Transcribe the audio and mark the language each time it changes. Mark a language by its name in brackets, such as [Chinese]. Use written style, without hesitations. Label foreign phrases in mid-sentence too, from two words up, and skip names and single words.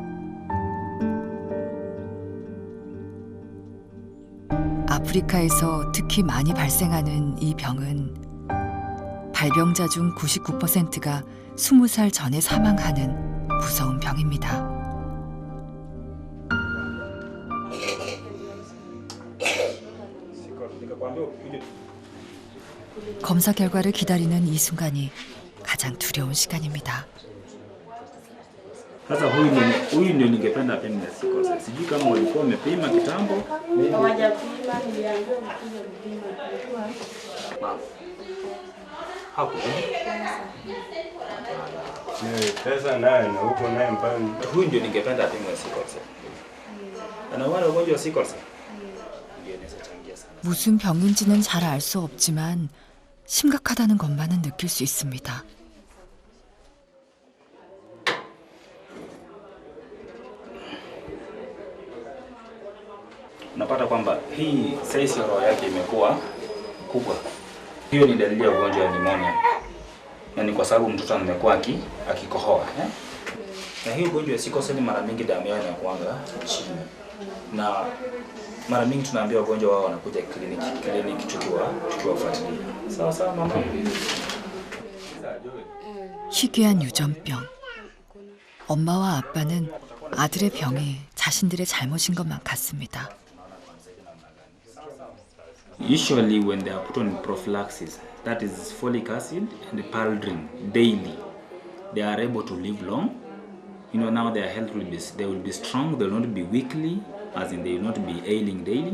[Korean] 아프리카에서 특히 많이 발생하는 이 병은 발병자 중 99%가 20살 전에 사망하는 무서운 병입니다. 검사 결과를 기다리는 이 순간이 가장 두려운 시간입니다. [Swahili] Sasa huyu ndio ningependa apime [English] sickle cell. [Swahili] Sijui kama walikuwa wamepima kitambo. Hawajapima, niliambiwa mkuje kupima. Pesa nayo na huko naye mpani. Huyu ndio ningependa apime [English] sickle cell. [Swahili] Ana wale wagonjwa wa [English] sickle cell. [Swahili] Ndio inaweza changia sana. [Korean] 무슨 병인지는 잘 알 수 없지만 심각하다는 것만은 느낄 수 있습니다. [Swahili] Unapata kwamba hii size ya roho yake imekuwa kubwa. Hiyo ni dalili ya ugonjwa wa pneumonia. Na ni kwa sababu mtoto amekuwa akikohoa, Na hii ugonjwa wa [English] sickle cell [Swahili] mara mingi damu yao inakuanga chini. Na mara mingi tunaambia wagonjwa wao wanakuja kliniki tukiwafuatilia. Sawa sawa mama. [Korean] 희귀한 유전병. 엄마와 아빠는 아들의 병이 자신들의 잘못인 것만 같습니다. [English] Usually when they are put on prophylaxis, that is folic acid and Paldrin daily, they are able to live long. Now their health they will be strong, they will not be weakly, as in they will not be ailing daily.